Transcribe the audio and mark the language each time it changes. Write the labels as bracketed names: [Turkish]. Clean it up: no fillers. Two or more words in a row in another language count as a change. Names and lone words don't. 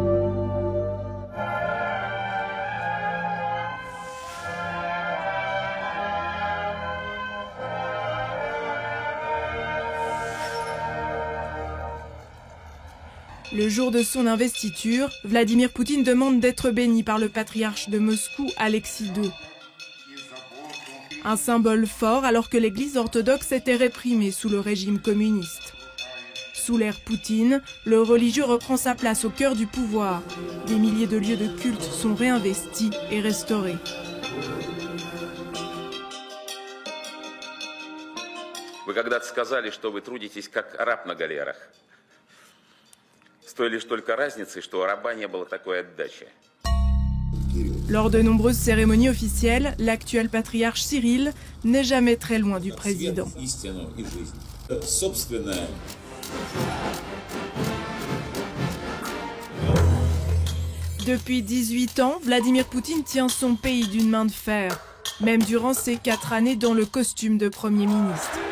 [French] Le jour de son investiture, Vladimir Poutine demande d'être béni par le patriarche de Moscou, Alexis II. Un symbole fort alors que l'Église orthodoxe était réprimée sous le régime communiste. Sous l'ère Poutine, le religieux reprend sa place au cœur du pouvoir. Des milliers de lieux de culte sont réinvestis et restaurés. [Russian] Вы когда-то сказали, что вы трудитесь как раб на галерах. С той лишь только разницей, что у раба не было такой отдачи. [French] Lors de nombreuses cérémonies officielles, l'actuel patriarche Cyril n'est jamais très loin du président. Depuis 18 ans, Vladimir Poutine tient son pays d'une main de fer, même durant ses 4 années dans le costume de Premier ministre.